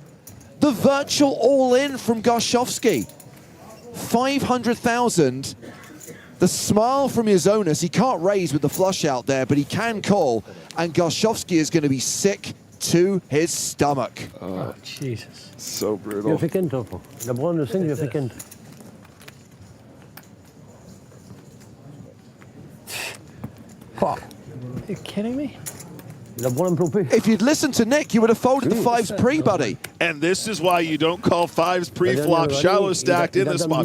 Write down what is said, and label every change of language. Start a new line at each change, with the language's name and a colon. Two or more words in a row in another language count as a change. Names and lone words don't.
English: The virtual all-in from Goshofsky. 500,000. The smile from Izonas. He can't raise with the flush out there, but he can call. And Goshofsky is going to be sick to his stomach. Oh, Jesus. So brutal. Je fais Kent, hoor. De bruine 5, je fais Kent. Are you kidding me? If you'd listened to Nick, you would have folded the fives pre, buddy. And this is why you don't call fives pre-flop shallow stacked in this spot.